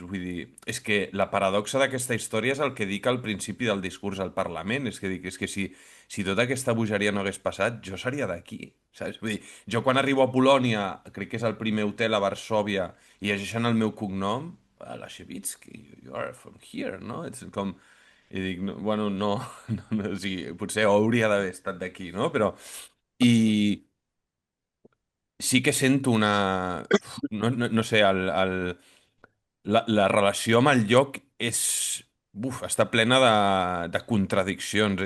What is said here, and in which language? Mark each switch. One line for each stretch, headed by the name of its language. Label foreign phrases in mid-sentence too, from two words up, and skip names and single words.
Catalan: Vull dir, és que la paradoxa d'aquesta història és el que dic al principi del discurs al Parlament. És que dic, és que si tota aquesta bogeria no hagués passat, jo seria d'aquí, saps? Vull dir, jo quan arribo a Polònia, crec que és el primer hotel a Varsòvia, i llegeixen el meu cognom, Lashevitsky,
English: you are from here, no?
Catalan: Ets com... I dic, no, bueno, no, no, o sigui, potser hauria d'haver estat d'aquí, no? Però... I, sí que sento una... no sé, la relació amb el lloc és... està plena de contradiccions.